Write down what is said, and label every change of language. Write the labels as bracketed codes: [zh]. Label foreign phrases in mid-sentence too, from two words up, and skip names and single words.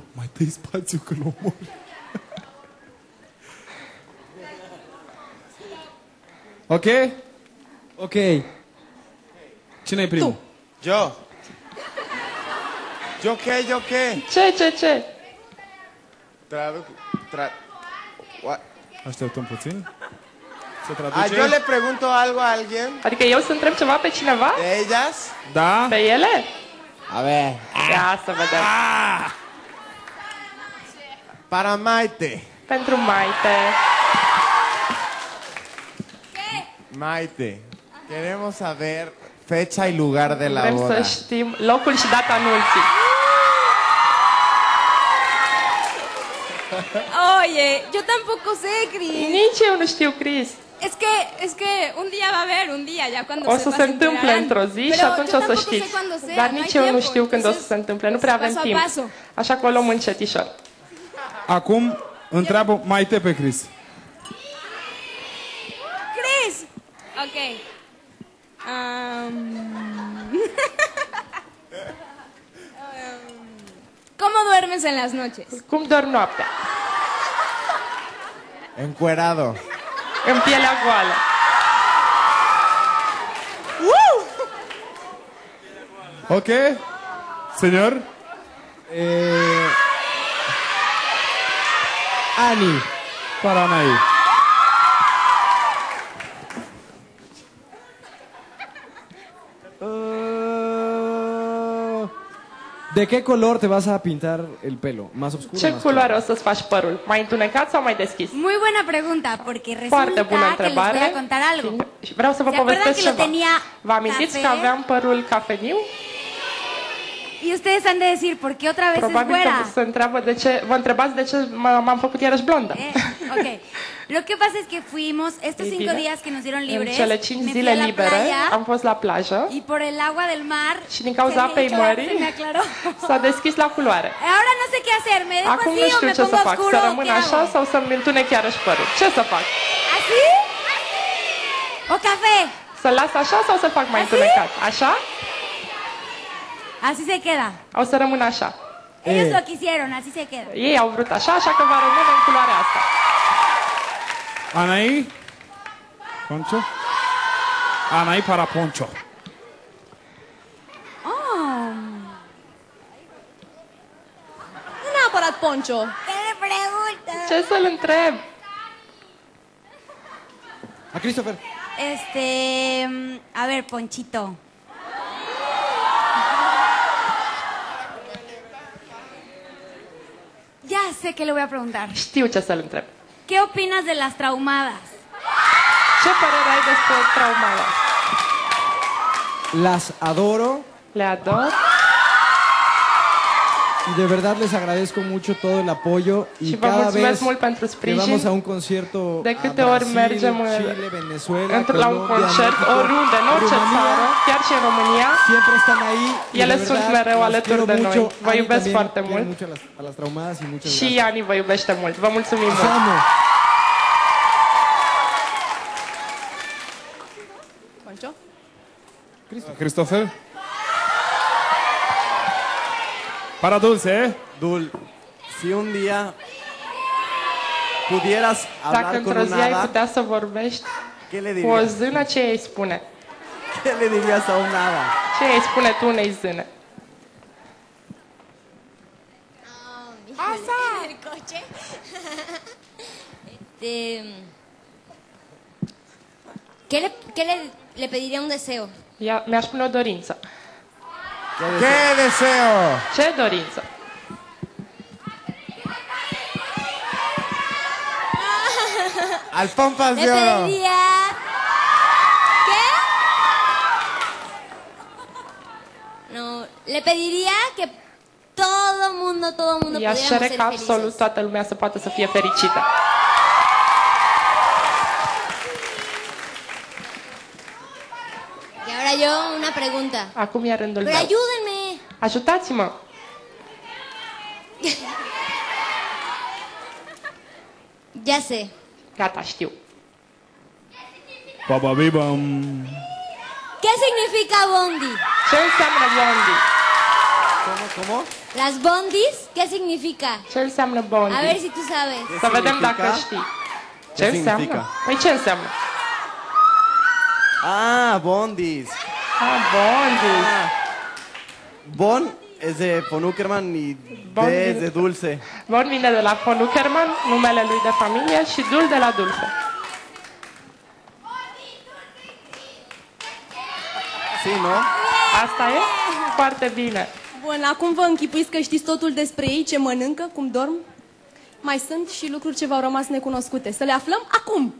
[ro] Mai dă-i spațiu că l-o mor. Ok? Ok. Cine-i primul? [es] Yo. ¿Yo qué? [ro] Ce? Așteptăm puțin. Se Ah, traduce? [es] yo le pregunto algo a alguien. [ro] Adică eu să întreb ceva pe cineva? [es] ¿De ellas? [ro] Da? Pe ele? [es] A ver. [ro] Ia să vedem. [es] Para Maite. [ro] Pentru Maite. [es] Maite, queremos saber fecha y lugar de la [ro] Vrem [es] boda. [ro] să știm locul și data anunții. [es] Oye, yo tampoco sé, Cris. [ro] Nici eu nu știu, Cris. [es] Es que un día va a haber, un día, ya cuando [ro] O să se întâmple într-o zi și atunci o să știți. Dar nici eu nu știu când o să se întâmple, nu prea avem timp. Așa că o luăm încetișor. Acum întreabă Maite pe Cris. Ok. [es] ¿Cómo duermes en las noches? [ro] Cum dormi noaptea? [es] Encuerado. [ro] În pielea goală. Ok. [es] Señor. Ani. Para Anaí. ¿De qué color te vas a pintar el pelo? ¿Más oscuro? [ro] Ce [es] más [ro] culoare o să-ți faci părul? Mai întunecat sau mai deschis? [es] Muy buena pregunta, porque [ro] Foarte bună [es] resulta que les voy [ro] întrebare. [es] a contar algo. [ro] Și vreau să vă [es] ¿Se acuerdan [ro] povestesc [es] que lo [ro] ceva. [es] tenía [ro] Vă amintiți [es] café? [ro] că aveam părul cafeniu? [es] Y ustedes han de decir, ¿por qué otra vez es [ro] Probabil [es] güera? [ro] că se întreabă de ce, vă întrebați de ce m-am făcut iarăși blondă. Ok. [es] Lo que pasa es que fuimos, estos [ro] Ei 5 bine, [es] días que nos dieron [ro] În [es] libres, [ro] cele 5 [es] me fui [ro] zile [es] a la [ro] libere [es] playa [ro] am fost la plajă [es] y por el agua del mar [ro] și din cauza [es] se me [ro] apei [es] hizo la- [ro] mării [es] se me aclaró. [ro] s-a deschis la culoare. [es] Ahora no sé qué hacer, ¿me dejo [ro] Acum [es] así [ro] nu [es] o [ro] știu [es] me [ro] ce să [es] pongo [ro] fac, [es] oscuro? [ro] să rămân [es] ¿Qué [ro] așa [es] hago? [ro] sau să-mi întunec iarăși părul. Ce să fac? [es] ¿Así? ¿O café? [ro] Să-l las așa sau să fac mai întunecat? Așa? [es] Así se queda. [ro] O să rămân așa. [es] Ellos lo quisieron, así se queda. [ro] Ei au vrut așa, așa că va rămâne în culoarea asta. [es] Anaí. Poncho. Anaí para Poncho. [ro] Nu neapărat poncho. [es] ¿Qué le pregunta? [ro] Ce să-l întreb? [es] A Christopher. A ver, Ponchito. Ya sé que le voy a preguntar. [ro] Știu ce să-l întreb. [es] ¿Qué opinas de las traumadas? [ro] Ce părere ai despre traumele? [es] Las adoro [ro] Le ador [es] y de verdad les agradezco mucho todo el apoyo y [ro] și vă [es] cada [ro] mulțumesc [es] vez [ro] mult pentru [es] que [ro] sprijin. [es] vamos a un concierto [ro] De [es] a [ro] câte ori [es] Brasil, [ro] mergem [es] Chile, Venezuela, [ro] la un [es] Colombia, [ro] concert, [es] México, [ro] oriunde, în orice [es] Rumanía, [ro] țară, chiar și în România, [es] siempre están ahí y [ro] ele [es] de [ro] sunt [es] verdad [ro] mereu [es] los [ro] alături [es] quiero [ro] de noi. [es] mucho. [ro] Vă [es] Ani [ro] iubesc [es] también [ro] foarte [es] quiere [ro] mult [es] mucho a las traumadas y muchas [ro] și [es] gracias. [ro] Ani vă iubește mult. Vă mulțumim [es] Los [ro] mult. [es] amo. Poncho? Christopher. Para Dulce, ¿eh? Dul, si un día pudieras [ro] Dacă [es] hablar con [ro] într-o [es] un [ro] zi ai [es] hada, [ro] putea să vorbești [es] ¿qué le [ro] cu o [es] dirías? [ro] zână, ce îi spune? [es] ¿Qué le dirías a un hada? [ro] Ce îi spune tu unei zâne? [es] El coche. ¿Qué le pediría un deseo? [ro] Mi-aș spune o dorință. [es] ¡Qué deseo! [ro] Ce dorință? [es] Alfompas Le de oro. pediría... ¿Qué? No, le pediría que todo mundo [ro] I-aș [es] pudiéramos [ro] cere [es] ser [ro] ca absolut [es] felices. [ro] toată lumea să poată să fie fericită. [es] Y ahora yo una pregunta. [ro] Acum e rândul [es] Pero [ro] meu. [es] ayúdenme. [ro] Ajutați-mă! [es] Ya sé. [ro] Gata, știu. Baba bibam. [es] ¿Qué significa bondi? [ro] Ce înseamnă bondi? [es] ¿Cómo? Las bondis, ¿qué significa? [ro] Ce înseamnă bondi? [es] A ver si tú sabes. [ro] Să vedem [es] significa? [ro] dacă știi. Ce Ce înseamnă? [es] significa? [ro] Păi ce înseamnă? [es] Ah, bondis. Bondi. Bon es de von Uckerman y Bondi. de es de dulce. [ro] Bon vine de la von Uckerman, numele lui de familie, și Dul de la Dulce. [es] Sí, ¿no? [ro] Asta e? Foarte bine. Bun, acum vă închipuiți că știți totul despre ei, ce mănâncă, cum dorm? Mai sunt și lucruri ce v-au rămas necunoscute. Să le aflăm acum!